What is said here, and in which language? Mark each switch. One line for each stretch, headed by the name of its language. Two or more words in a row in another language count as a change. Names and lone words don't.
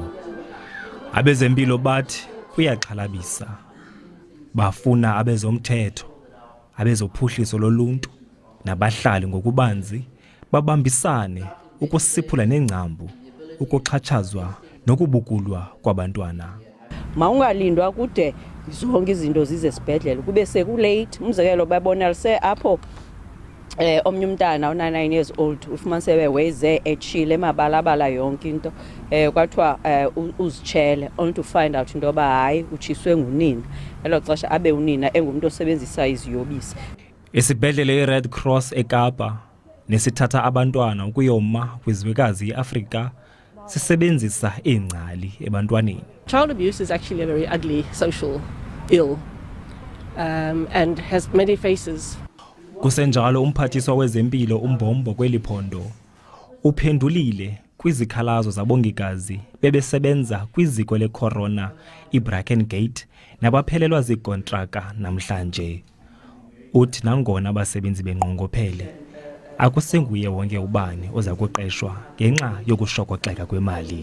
Xhosa: Abezempilo bathi kuyaxhalabisa, bafuna abezomthetho, abezophuhliso loluntu nabahlali ngokubanzi babambisane ukusiphula nengcambu ukuxhatshazwa nokubukulwa kwabantwana. Mawungalindwa kude zonke izinto zize esibhedlele kube sekulate. Umzekelo babonalise apho omnye umntana u-9
English: years old
Xhosa: ufumanise weze etshile emabalabala yonke into kwathiwa uzitshele
English: only to find out
Xhosa: into yoba hayi utshiswe ngunina. Elo xesha abe unina engumntu osebenzisa iziyobisi. Isibhedlele i-Red Cross eKapa nesithatha abantwana ukuyoma kwizwekazi iAfrika sisebenzisa ingcali ebantwaneni.
English: Child abuse is actually a very ugly social ill and has many faces.
Xhosa: Kusenjalo umphathiswa wezempilo uMbombo kweliphondo uphendulile kwizikhalazo zabongikazi bebesebenza kwiziko lecorona iBrackengate nabaphelelwa zikontraka namhlanje. Uthi nangona abasebenzi benqongophele akusenguye wonke ubani oza kuqeshwa ngenxa yokushokoxeka kwemali.